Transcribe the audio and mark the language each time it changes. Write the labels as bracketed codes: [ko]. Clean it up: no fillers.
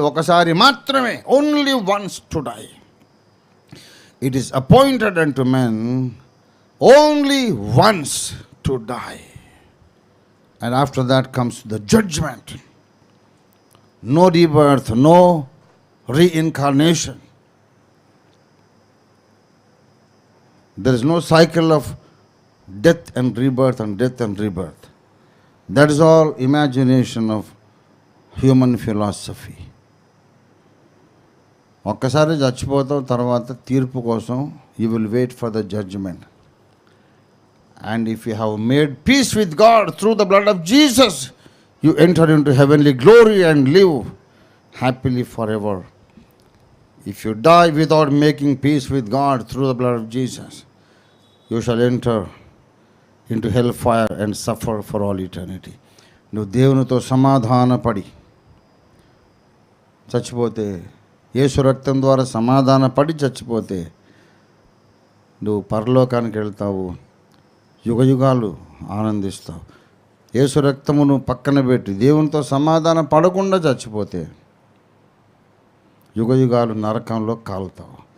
[te] ఒకసారి మాత్రమే, [en] Only once to die. It is appointed unto men only once to die, and after that comes the judgement. No rebirth, no reincarnation. There is no cycle of death and rebirth and death and rebirth. That is all imagination of human philosophy. [te] ఒక్కసారి చచ్చిపోతాం, తర్వాత తీర్పు కోసం [en] you will wait for the judgment. And if you have made peace with God through the blood of Jesus, you enter into heavenly glory and live happily forever. If you die without making peace with God through the blood of Jesus, you shall enter into hellfire and suffer for all eternity. [te] నువ్వు దేవునితో సమాధానపడి చచ్చిపోతే, యేసు రక్తం ద్వారా సమాధానపడి చచ్చిపోతే నువ్వు పరలోకానికి వెళ్తావు, యుగయుగాలు ఆనందిస్తావు. యేసు రక్తమును పక్కన పెట్టి దేవునితో సమాధాన పడకుండా చచ్చిపోతే యుగయుగాలు నరకంలో కాలుతావు.